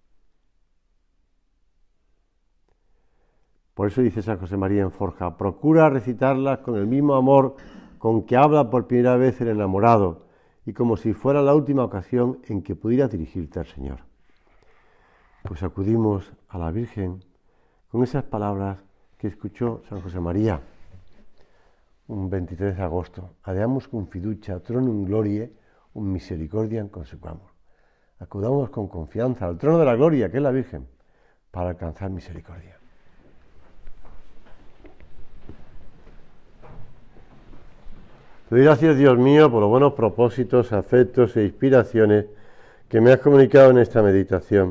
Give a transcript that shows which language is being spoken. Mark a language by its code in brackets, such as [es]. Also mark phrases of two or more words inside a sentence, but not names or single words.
[es] Por eso dice San José María en Forja: procura recitarlas con el mismo amor con que habla por primera vez el enamorado, y como si fuera la última ocasión en que pudieras dirigirte al Señor. Pues acudimos a la Virgen con esas palabras que escuchó San José María un 23 de agosto. [la] Adeamus cum fiducia tronum gloriae, un misericordiam consequamur. [es] Acudamos con confianza al trono de la gloria, que es la Virgen, para alcanzar misericordia. Te doy gracias, Dios mío, por los buenos propósitos, afectos e inspiraciones que me has comunicado en esta meditación.